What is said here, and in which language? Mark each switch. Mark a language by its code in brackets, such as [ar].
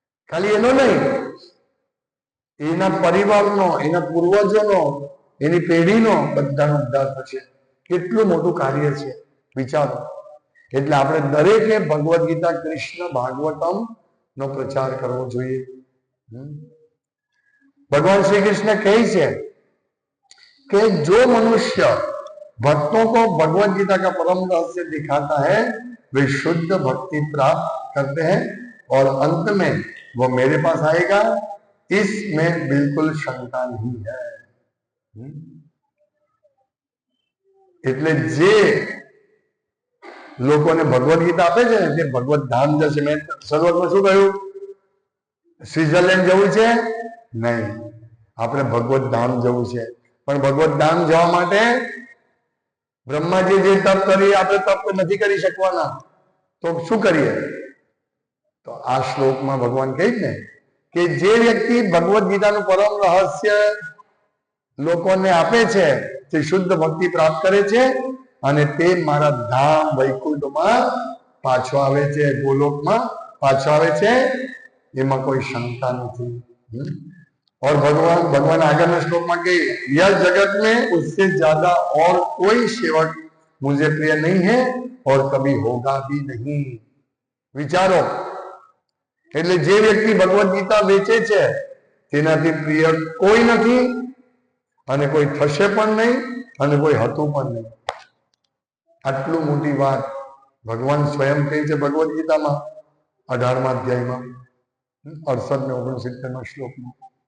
[gu] ખાલી એનો નહીં, એના પરિવારનો, એના પૂર્વજોનો, એની પેઢીનો બધાનો ઉદ્ધાર થશે. કેટલું મોટું કાર્ય છે વિચારો. એટલે આપણે દરેકે ભગવદ ગીતા, કૃષ્ણ ભાગવતમ નો પ્રચાર કરવો જોઈએ. [hi] भगवान श्री कृष्ण कही [gu] છે [hi] कि जो मनुष्य भक्तों को भगवद गीता का परम रहस्य दिखाता है वे शुद्ध भक्ति प्राप्त करते हैं और अंत में वो मेरे पास आएगा, इसमें बिल्कुल शंका नहीं है. [gu] એટલે જે લોકોને ભગવદ ગીતા આપે છે ને તે ભગવત ધામ જશે. મેં શરૂઆતમાં શું કહ્યું? સ્વિટ્ઝરલેન્ડ જવું છે? નહીં, આપણે ભગવત ધામ જવું છે. પણ ભગવત ધામ જવા માટે બ્રહ્માજી જે તપ કરી આપણે તપ નથી કરી શકવાના, તો શું કરીએ? તો આ શ્લોકમાં ભગવાન કહે ને કે જે વ્યક્તિ ભગવદ ગીતાનું પરમ રહસ્ય લોકોને આપે છે તે શુદ્ધ ભક્તિ પ્રાપ્ત કરે છે અને તે મારા ધામ વૈકુંઠમાં પાછો આવે છે, ગોલોકમાં પાછો આવે છે. એમાં કોઈ શંકા નથી. [hi] और भगवान आगे में श्लोक में कही, यह जगत में उससे ज्यादा और कोई सेवक मुझे प्रिय नहीं है और कभी होगा भी नहीं। [gu] विचारो, એટલે જે વ્યક્તિ ભગવદ ગીતા વેચે છે તેનાથી પ્રિય કોઈ નથી અને કોઈ થશે પણ નહીં અને કોઈ હતું પણ નહીં। આટલું મોટી વાત ભગવાન સ્વયં કહે છે ભગવદ ગીતામાં 18મા અધ્યાયમાં 68 ને 69 શ્લોકમાં।